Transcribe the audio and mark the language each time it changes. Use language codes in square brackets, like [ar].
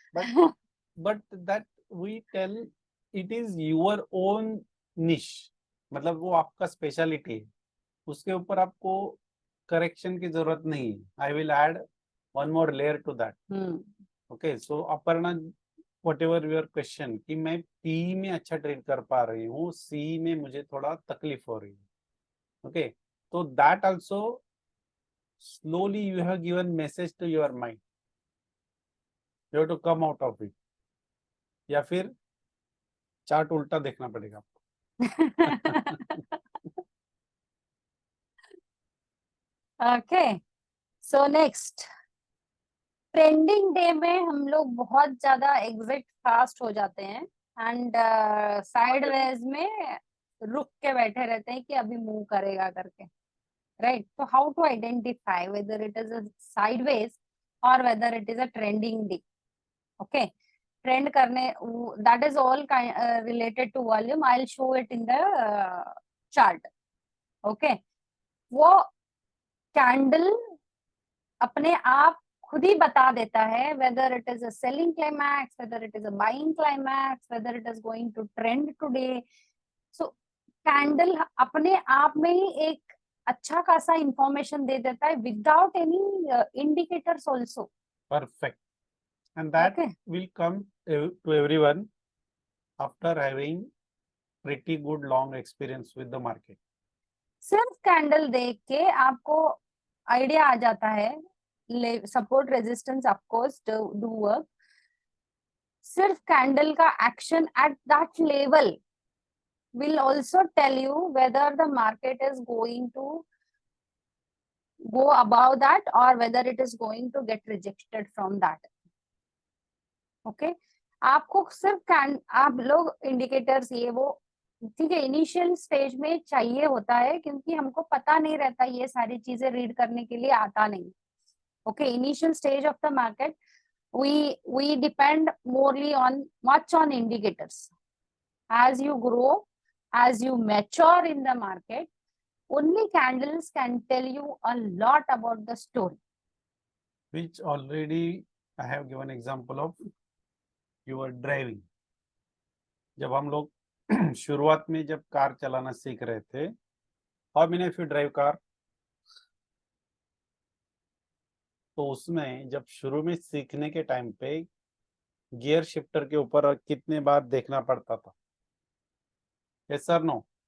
[en] but that we tell it is your own niche, [hi] मतलब वो आपका स्पेशलिटी है, उसके ऊपर आपको करेक्शन की जरूरत नहीं है. [en] I will add one more layer to that. [hi] Okay, so Aparna, [en] whatever your question [hi] कि मैं पी में अच्छा ट्रेड कर पा रही हूँ, सी में मुझे थोड़ा तकलीफ हो रही है. [en] okay, तो that also slowly you have given message to your mind, you have to come out of it, [hi] या फिर चार्ट उल्टा देखना पड़ेगा आपको. Okay, so next, trending day में हम लोग बहुत ज्यादा एग्जिट फास्ट हो जाते हैं एंड साइडवेज में रुक के बैठे रहते हैं कि अभी मूव करेगा करके, राइट? [en] तो how to identify whether it is a sideways और whether it is a trending day? Okay, trend करने, that is all related to volume. I will show it in the chart. Okay, [hi] वो candle अपने आप खुद ही बता देता है [en] whether it is a selling climax, whether it is a buying climax, whether it is going to trend today. [hi] So candle अपने आप में ही एक अच्छा खासा इंफॉर्मेशन दे देता है [en] without any indicators also. Perfect. And that will come to everyone after having pretty good long experience with the market. [hi] सिर्फ candle देख के आपको आइडिया आ जाता है. [en] Support resistance of course do work. [hi] सिर्फ कैंडल का action [en] At that level will also tell you whether the market is going to go above that or whether it is going to get rejected from that. [hi] Okay, आपको सिर्फ आप लोग indicators ये वो ठीक है इनिशियल स्टेज में चाहिए होता है, क्योंकि हमको पता नहीं रहता, ये सारी चीजें रीड करने के लिए आता नहीं. [en] Okay, initial stage of the market, we depend morely on much on indicators. As you grow, as you mature in the market, only candles can tell you a lot about the story. Which already I have given example of your driving. [hi] जब हम लोग शुरुआत में जब car चलाना सीख रहे थे, [en] how many of you drive car? [hi] तो उसमें जब शुरू में सीखने के टाइम पे गियर शिफ्टर के ऊपर कितने बार देखना पड़ता था? Yes sir no?